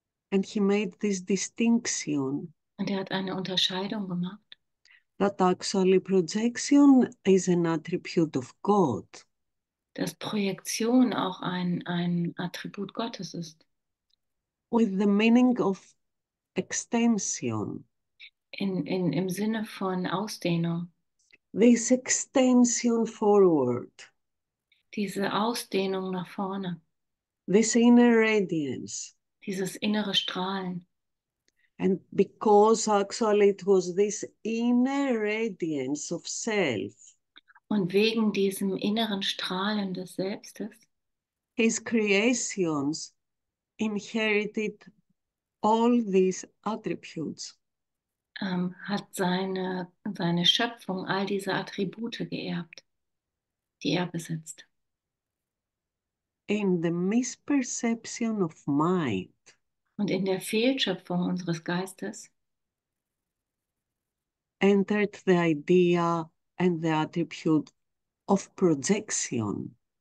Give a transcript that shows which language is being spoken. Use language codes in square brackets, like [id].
[en] And he made this distinction [de] Und er hat eine Unterscheidung gemacht, [en] that actually projection is an attribute of God, [de] dass Projektion auch ein Attribut Gottes ist. [en] with the meaning of extension. [de] Im Sinne von Ausdehnung. [en] This extension forward, [de] Diese Ausdehnung nach vorne. [en] this inner radiance. [de] Dieses innere Strahlen. [en] And because actually it was this inner radiance of self, [de] Und wegen diesem inneren Strahlen des Selbstes, [en] his creations inherited all these attributes. [de] hat seine Schöpfung all diese Attribute geerbt, die er besitzt. [en] In the misperception of mind, [de] Und in der Fehlschöpfung unseres Geistes [en] entered the idea and the attribute of projection.